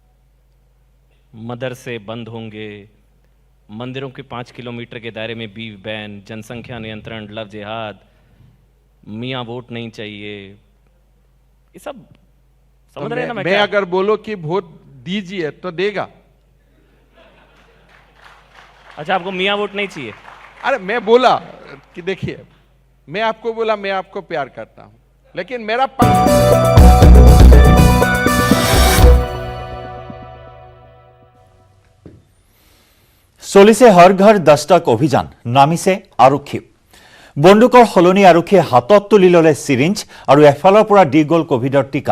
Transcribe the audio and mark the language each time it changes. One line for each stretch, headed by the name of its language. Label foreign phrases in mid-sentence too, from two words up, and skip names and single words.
Hindi: मदरसे बंद होंगे, मंदिरों के 5 किलोमीटर के दायरे में बीफ बैन, जनसंख्या नियंत्रण, लव जिहाद, मियाँ वोट नहीं चाहिए, ये सब समझ तो रहे ना? मैं अगर बोलो कि वोट दीजिए तो देगा। अच्छा, आपको मियाँ वोट नहीं चाहिए? अरे मैं बोला कि देखिए, मैं आपको बोला मैं आपको प्यार करता हूं, लेकिन मेरा
Assamese: চলিছে হৰ ঘৰ দস্তক অভিযান, নামিছে আৰক্ষী। বন্দুকৰ সলনি আৰক্ষীয়ে হাতত তুলি ললে চিৰিঞ্জ আৰু এফালৰ পৰা দি গ'ল কোভিডৰ টিকা।